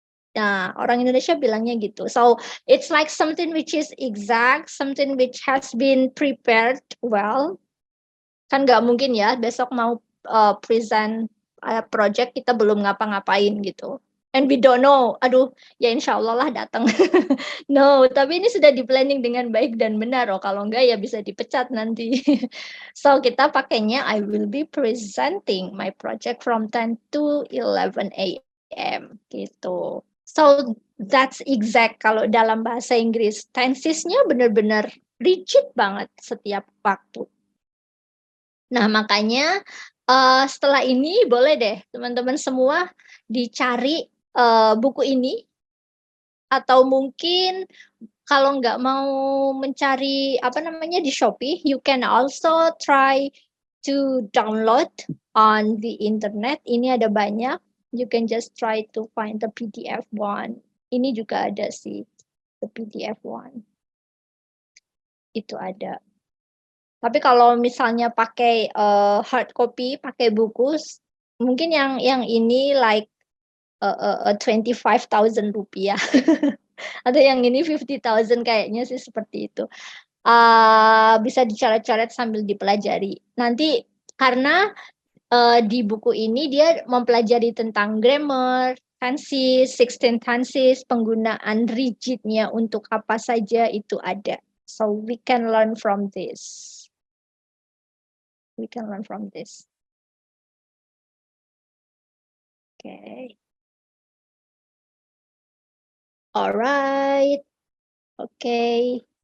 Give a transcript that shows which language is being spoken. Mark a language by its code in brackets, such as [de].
[id] Nah, orang Indonesia bilangnya gitu. [en] So, it's like something which is exact, something which has been prepared well. [id] Kan nggak mungkin ya, besok mau present project kita belum ngapa-ngapain gitu. [en] And we don't know, [id] aduh, ya insya Allah lah datang. No, tapi ini sudah di planning dengan baik dan benar. Oh, kalau enggak ya bisa dipecat nanti. [en] So, [id] kita pakainya [en] I will be presenting my project from 10 to 11 a.m. [id] gitu. [en] So, that's exact [id] kalau dalam bahasa Inggris. Tensesnya benar-benar rigid banget setiap waktu. Nah, makanya setelah ini boleh deh teman-teman semua dicari buku ini, atau mungkin kalau nggak mau mencari apa namanya di Shopee, [en] you can also try to download on the internet. [id] Ini ada banyak. [en] You can just try to find the PDF one. [id] Ini juga ada sih, [en] the PDF one. [id] Itu ada. Tapi kalau misalnya pakai hard copy, pakai buku, mungkin yang ini like 25.000 rupiah. Atau yang ini 50.000 kayaknya sih seperti itu. Bisa dicoret-coret sambil dipelajari. Nanti karena di buku ini dia mempelajari tentang grammar, tenses, 16 tenses, penggunaan rigidnya untuk apa saja itu ada. [en] So we can learn from this. We can learn from this. Okay. Alright. Okay.